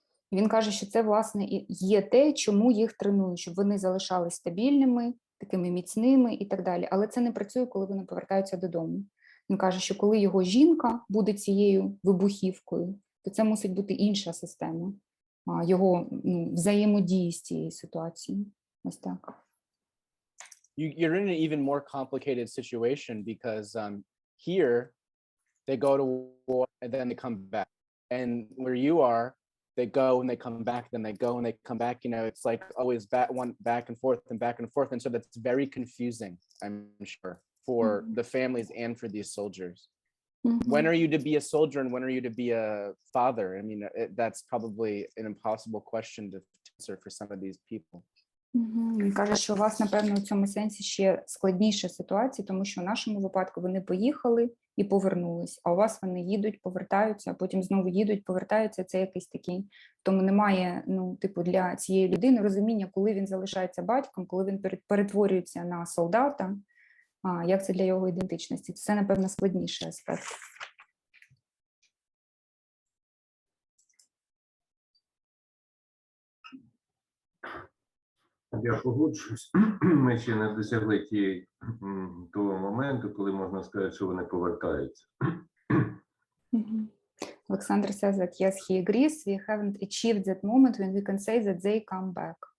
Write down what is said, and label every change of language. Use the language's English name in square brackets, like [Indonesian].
[Ukrainian] І він каже, що це, власне, і є те, чому їх тренують, щоб вони залишались стабільними, такими міцними і так далі. Але це не працює, коли вони повертаються додому. Він каже, що коли його жінка буде цією вибухівкою, то це мусить бути інша система його взаємодії з цією ситуацією. Ось так. [English] You're in an even more complicated situation because here they go to war and then they come back. And where you are, they go and they come back, then they go and they come back. You know, it's like always back and forth and back and forth. And so that's very confusing, I'm sure, for the families and for these soldiers. When are you to be a soldier and when are you to be a father? I mean, that's probably an impossible question to answer for some of these people. [Ukrainian] Він каже, що у вас, напевно, у цьому сенсі ще складніша ситуація, тому що в нашому випадку вони поїхали і повернулись, а у вас вони їдуть, повертаються, а потім знову їдуть, повертаються. Це якийсь такий, тому немає, для цієї людини розуміння, коли він залишається батьком, коли він перетворюється на солдата, як це для його ідентичності. Це, напевно, складніший аспект. Я погоджуюсь. Ми ще не досягли того моменту, коли можна сказати, що вони повертаються. [English] Alexander says that yes, he agrees. We haven't achieved that moment when we can say that they come back.